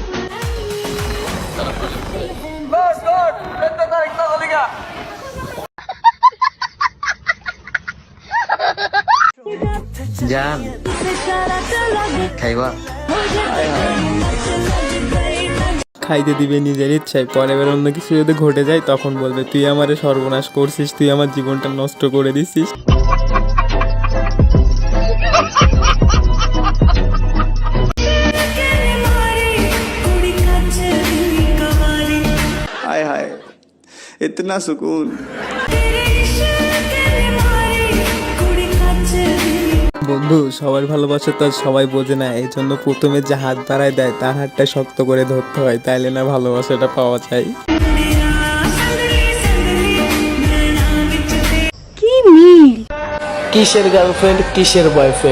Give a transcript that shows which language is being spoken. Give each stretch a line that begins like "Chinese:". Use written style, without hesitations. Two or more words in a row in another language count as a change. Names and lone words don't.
Bangla: জান খাইবা? খাইতে দিবে নিজের ইচ্ছায়, পরে এবার অন্য কিছু যদি ঘটে যায় তখন বলবে তুই আমারে সর্বনাশ করছিস, তুই আমার জীবনটা নষ্ট করে দিছিস।
Hindi: हाय हाय इतना सुकून
Bangla: বন্ধু, সবার ভালোবাসা তো আর সবাই বোঝে না, এই জন্য প্রথমে যে হাত বাড়ায় দেয় তার হাতটা শক্ত করে ধরতে হয়, তাইলে না ভালোবাসাটা পাওয়া যায়। কিসের গার্লফ্রেন্ড, কিসের বয়ফ্রেন্ড?